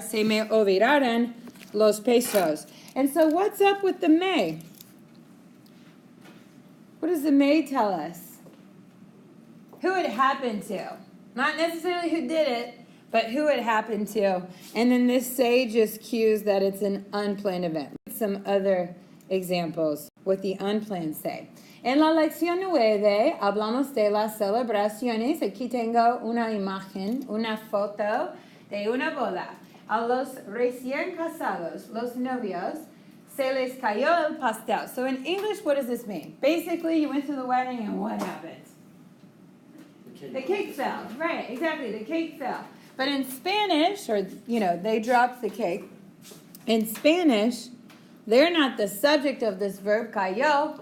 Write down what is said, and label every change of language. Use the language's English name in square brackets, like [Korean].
[Spanish] Se me olvidaran los pesos. [English] And so what's up with the me? What does the me tell us? Who it happened to. Not necessarily who did it, but who it happened to. And then this say just cues that it's an unplanned event. Some other examples. with the unplanned say. [Spanish] En la lección 9 hablamos de las celebraciones. Aquí tengo una imagen, una foto de una boda. A los recién casados, los novios, se les cayó el pastel. [English] So in English, what does this mean? Basically, you went to the wedding and what happened? The cake fell. Right, exactly, the cake fell. But in Spanish, or, they dropped the cake. In Spanish, they're not the subject of this verb, cayó.